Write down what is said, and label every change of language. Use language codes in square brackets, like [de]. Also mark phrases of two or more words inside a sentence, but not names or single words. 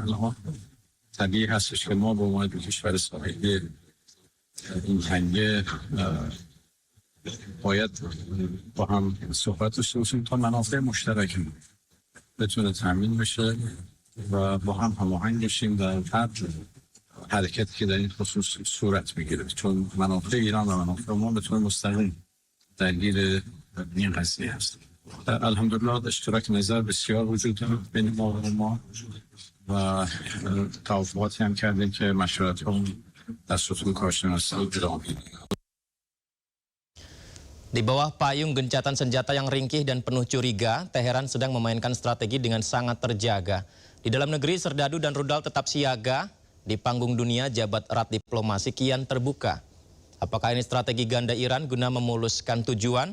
[fa] الان طبیعی هستش که ما به عنوان کشور ساحلی این تنگه باید با هم صحبت داشته باشیم تا منافع مشترک بتونه تامین بشه و با هم هماهنگ بشیم در هر حرکتی که در این خصوص صورت بگیره، چون منافع ایران و منافع ما بتونه مستقیم درگیر این قضیه هست. الحمدلله اشتراک نظر بسیار وجود داره بین ما و توافقاتی هم کردیم که مشورت هم در ستون کارشناسی ادامه میده. [id] Di bawah payung gencatan senjata yang ringkih dan penuh curiga, Teheran sedang memainkan strategi dengan sangat terjaga. Di dalam negeri, serdadu dan rudal tetap siaga. Di panggung dunia, jabat erat diplomasi kian terbuka. Apakah ini strategi ganda Iran guna memuluskan tujuan?